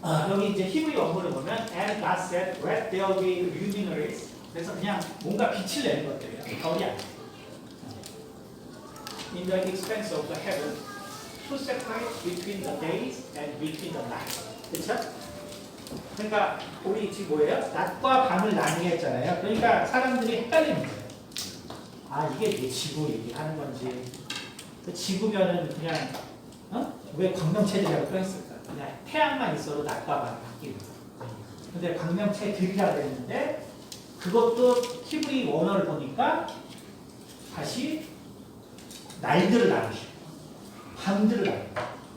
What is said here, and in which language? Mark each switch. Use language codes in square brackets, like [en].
[ko] 여기 이제 히브리 원문을 보면 [en] and God said let there be luminaries. [ko] 그래서 그냥 뭔가 빛을 내는 것들이에요. 별이 아니에요. [en] In the expanse of the heaven to separate between the days and between the nights. [ko] 그렇죠? 그러니까 우리 지금 뭐예요? 낮과 밤을 나누게 했잖아요. 그러니까 사람들이 헷갈리는 거예요. 이게 지구 얘기하는 건지 지구면은 그냥 왜 광명체들이라고 표현했을까? 그냥 태양만 있어도 낮과 밤이 바뀌는 거예요. 근데 광명체들이라고 했는데 그것도 히브리 원어를 보니까 다시 날들을 나누시고 밤들을 나누고.